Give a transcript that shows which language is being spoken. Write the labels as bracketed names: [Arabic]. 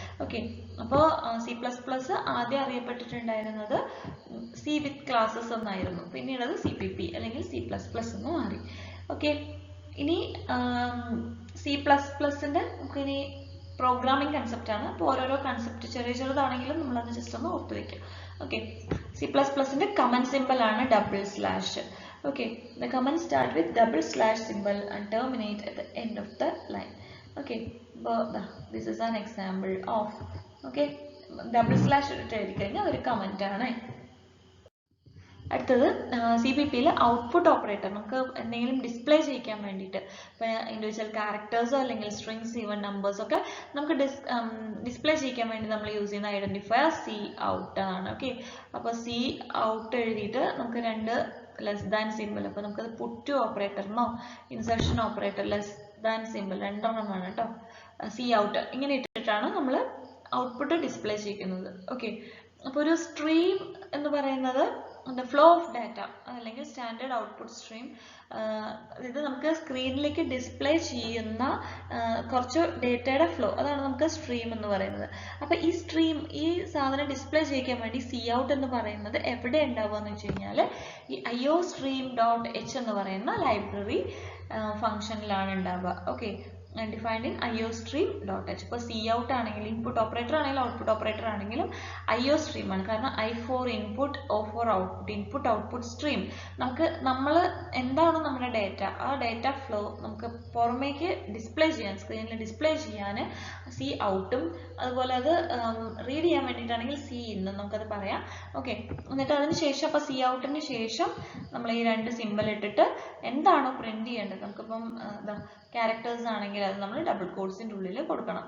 [Malayalam] Okay, അപ്പോൾ C++ ആദ്യം അറിയപ്പെട്ടിട്ടുണ്ടായിരുന്നത് C വിത്ത് classes എന്നായിരുന്നു. പിന്നീട് അത് CPP അല്ലെങ്കിൽ C++ എന്ന് മാറി. ഓക്കെ, ഇനി C++ന്റെ നമുക്കിനി പ്രോഗ്രാമിംഗ് കൺസെപ്റ്റ് ആണ്. അപ്പോൾ ഓരോരോ കൺസെപ്റ്റ് ചെറുതാണെങ്കിലും നമ്മളത് ജസ്റ്റ് ഒന്ന് ഓർത്ത് വയ്ക്കാം. ഓക്കെ, C++ന്റെ കമന്റ് സിമ്പിൾ ആണ് /. [English] Okay, the comments start with // symbol and terminate at the end of the line. [Malayalam] Okay, this is an example of, okay, // ഇട്ട് എഴുതി കഴിഞ്ഞാൽ ഒരു കമന്റ് ആണ്. അടുത്തത് CPP-യിലെ ഔട്ട്പുട്ട് ഓപ്പറേറ്റർ. നമുക്ക് എന്തെങ്കിലും ഡിസ്പ്ലേ ചെയ്യിക്കാൻ വേണ്ടിയിട്ട്, ഇപ്പോൾ ഇൻഡിവിജ്വൽ ക്യാരക്ടേഴ്സോ അല്ലെങ്കിൽ സ്ട്രിങ്സ്, ഈവൻ നമ്പേഴ്സ് ഒക്കെ നമുക്ക് ഡിസ്പ്ലേ ചെയ്യിക്കാൻ വേണ്ടി നമ്മൾ യൂസ് ചെയ്യുന്ന ഐഡന്റിഫയർ Cout ആണ്. ഓക്കെ, അപ്പോൾ Cout എഴുതിയിട്ട് നമുക്ക് രണ്ട് ലെസ് ദാൻ സിമ്പിൾ, അപ്പോൾ നമുക്കത് puttu ഓപ്പറേറ്ററിനോ insertion operator less than simple രണ്ടെണ്ണമാണ് കേട്ടോ, Cout ഇങ്ങനെ ഇട്ടിട്ടാണ് നമ്മൾ ഔട്ട്പുട്ട് ഡിസ്പ്ലേ ചെയ്യിക്കുന്നത്. ഓക്കെ, അപ്പോൾ ഒരു സ്ട്രീം എന്ന് പറയുന്നത് ഫ്ലോ ഓഫ് ഡാറ്റ അല്ലെങ്കിൽ സ്റ്റാൻഡേർഡ് ഔട്ട്പുട്ട് സ്ട്രീം, ഇത് നമുക്ക് സ്ക്രീനിലേക്ക് ഡിസ്പ്ലേ ചെയ്യുന്ന കുറച്ച് ഡേറ്റയുടെ ഫ്ലോ, അതാണ് നമുക്ക് സ്ട്രീം എന്ന് പറയുന്നത്. അപ്പോൾ ഈ സ്ട്രീം, ഈ സാധനം ഡിസ്പ്ലേ ചെയ്യിക്കാൻ വേണ്ടി Cout എന്ന് പറയുന്നത് എവിടെ ഉണ്ടാവുക എന്ന് വെച്ച് കഴിഞ്ഞാൽ ഈ iostream.h എന്ന് പറയുന്ന ലൈബ്രറി ഫംഗ്ഷനിലാണ് ഉണ്ടാവുക. [English] Okay, defined in iostream.h. [Malayalam] ഇപ്പോൾ Cout ആണെങ്കിലും ഇൻപുട്ട് ഓപ്പറേറ്റർ ആണെങ്കിലും ഔട്ട്പുട്ട് ഓപ്പറേറ്റർ ആണെങ്കിലും iostream ആണ്. കാരണം I for input, O for output, input output stream. നമ്മൾ എന്താണ് നമ്മുടെ ഡേറ്റ, ആ ഡേറ്റ ഫ്ലോ നമുക്ക് പുറമേക്ക് ഡിസ്പ്ലേ ചെയ്യാൻ, സ്ക്രീനിൽ ഡിസ്പ്ലേ ചെയ്യാൻ Cout-ഉം, അതുപോലെ അത് റീഡ് ചെയ്യാൻ വേണ്ടിയിട്ടാണെങ്കിൽ Cin നമുക്കത് പറയാം. ഓക്കെ, എന്നിട്ട് അതിന് ശേഷം അപ്പോൾ Cout-ന് ശേഷം നമ്മൾ ഈ രണ്ട് സിമ്പിൾ ഇട്ടിട്ട് എന്താണോ പ്രിന്റ് ചെയ്യേണ്ടത്, നമുക്കിപ്പം ക്യാരക്ടേഴ്സ് ആണെങ്കിൽ അത് നമ്മൾ ഡബിൾ കോട്ട്സിന്റെ ഉള്ളിൽ കൊടുക്കണം.